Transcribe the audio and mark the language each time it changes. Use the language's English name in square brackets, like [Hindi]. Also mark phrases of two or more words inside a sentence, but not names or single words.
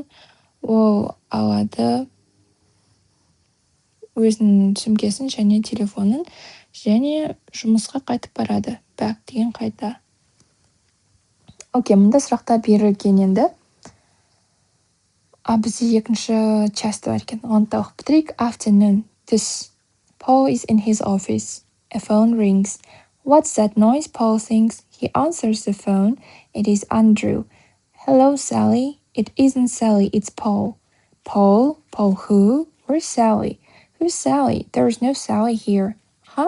[Kazakh] Ол алады өзінің сөмкесін және телефонын және жұмысқа қайтып барады. Back деген қайта. Окей, мұнда сұрақта берілген енді. Бізде екінші часть бар екен. Оны да оқып бітірейік. [English] Afternoon. This. Paul is in his office. A phone rings. What's that noise? Paul thinks. He answers the phone. It is Andrew. Hello, Sally. It isn't Sally, it's Paul. Paul? Paul who? Where's Sally? Who's Sally? There's no Sally here. Huh?